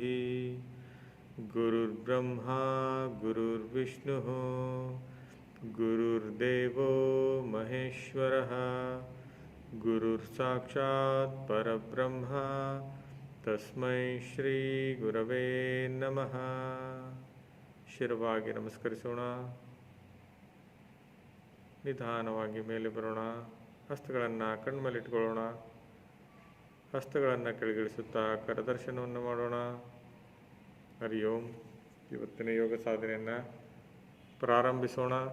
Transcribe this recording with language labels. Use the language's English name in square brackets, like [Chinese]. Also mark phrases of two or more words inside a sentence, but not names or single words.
[Sanskrit] गुरुर्ब्रह्मा गुरुर्विष्णुः गुरुर्देवो महेश्वरः गुरुर्साक्षात् परब्रह्म तस्मै ಶ್ರೀ ಗುರವೇ ನಮಃ. [Kannada] ಶಿರವಾಗಿ ನಮಸ್ಕರಿಸೋಣ. ನಿಧಾನವಾಗಿ ಮೇಲೆ ಬರೋಣ. ಹಸ್ತಗಳನ್ನು ಕಣ್ಮೇಲಿಟ್ಕೊಳ್ಳೋಣ. ಹಸ್ತಗಳನ್ನು ಕೆಳಗಿಳಿಸುತ್ತಾ ಕರದರ್ಶನವನ್ನು ಮಾಡೋಣ. ಹರಿ ಓಂ. ಇವತ್ತಿನ ಯೋಗ ಸಾಧನೆಯನ್ನು ಪ್ರಾರಂಭಿಸೋಣ.